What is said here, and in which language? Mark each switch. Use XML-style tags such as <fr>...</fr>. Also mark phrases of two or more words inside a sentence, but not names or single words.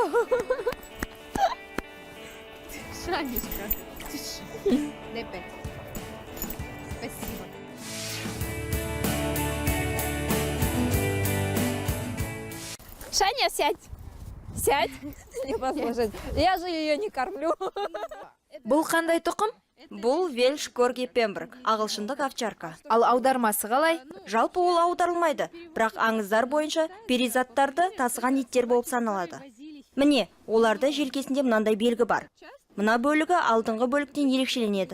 <ru>Шанечка, тише. Дай 5. Спасибо. Шаня, сядь. Сядь. Не послушать. Я же ее не кормлю.</ru> <kk>Бұл қандай тұқым? Бұл Вельш Корги Пемброк, ағылшындық овчарка. Ал аудармасы қалай? Жалпы ол аударылмайды, бірақ аңыздар бойынша перизаттарды тасыған иттер болып саналады. Міне, оларда желкесінде мынандай белгі бар. Мына бөлігі алдыңғы бөліктен ерекшеленеді.</kk>